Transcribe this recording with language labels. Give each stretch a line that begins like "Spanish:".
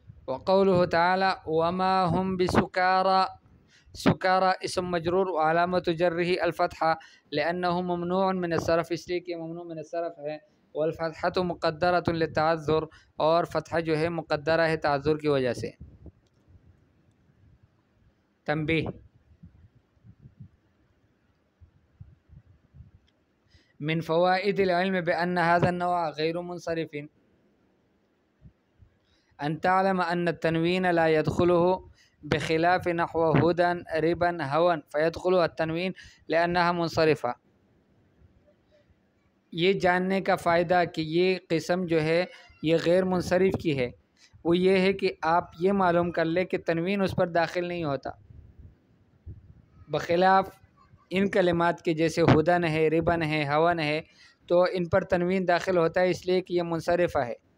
Arabic: وقولہ تعالی وما هم بسکارى، سکارى اسم مجرور وعلامت جرہ الفتحہ لانہ ممنوع من الصرف،
Urdu: اس لیے کہ ممنوع من الصرف ہے،
Arabic: والفتحة مقدرة للتعذر،
Urdu: اور فتحہ جو ہے مقدرہ ہے تعذر کی وجہ سے۔
Arabic: تنبیہ، من فوائد العلم بأن هذا النوع غير منصرف أن تعلم أن التنوين لا يدخله بخلاف نحو هدى ربا هوى فيدخلها التنوين لأنها منصرفة.
Urdu: یہ جاننے کا فائدہ کہ یہ قسم جو ہے یہ غیر منصرف کی ہے وہ یہ ہے کہ آپ یہ معلوم کر لیں کہ تنوین اس پر داخل نہیں ہوتا، بخلاف ان کلمات کے جیسے ہدن ہے، ربن ہے، ہون ہے، تو ان پر تنوین داخل ہوتا ہے اس لیے کہ یہ منصرفہ ہے.